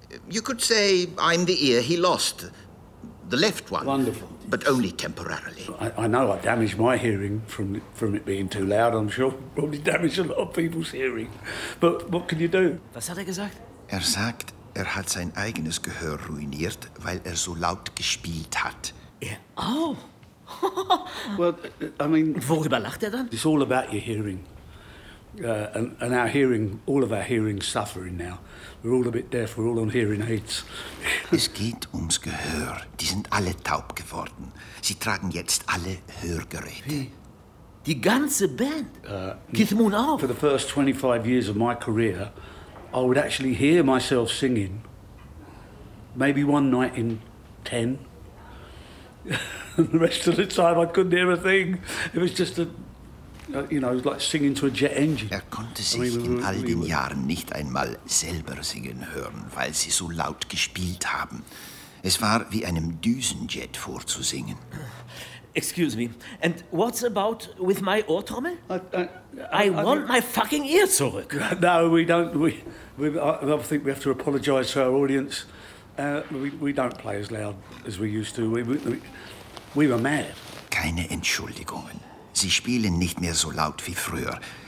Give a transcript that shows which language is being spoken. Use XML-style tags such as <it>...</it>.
<en>You could say I'm the ear he lost, the left one. Wonderful. but only temporarily. I know I damaged my hearing from it being too loud. I'm sure probably damaged a lot of people's hearing. But what can you do?</en> <de>Was hat er gesagt? Er sagt, er hat sein eigenes Gehör ruiniert, weil er so laut gespielt hat.</de> <en>Yeah. Oh. Well, I mean...</en> <de>Worüber lacht er dann?</de> <en>It's all about your hearing. And our hearing, all of our hearing's suffering now. We're all a bit deaf, we're all on hearing aids.</en> <de>Es geht ums Gehör. Die sind alle taub geworden. Sie tragen jetzt alle Hörgeräte. Hey. Die ganze Band? Keith Moon auch?</de> <en>For the first 25 years of my career, I would actually hear myself singing, maybe one night in 10. The rest of the time I couldn't hear a thing. It was just it was like singing to a jet engine.</en> <de>Er konnte sich in all den Jahren nicht einmal selber singen hören, weil sie so laut gespielt haben. Es war wie einem Düsenjet vorzusingen.</de> <en>Excuse me, and what's about with my Ohrtrommel? I want my fucking ear</en> <de>zurück.</de> <en>No, we don't. I think we have to apologize to our audience. We don't play as loud as we used to. We were mad.</en> <de>Keine Entschuldigungen. Sie spielen nicht mehr so laut wie früher.</de>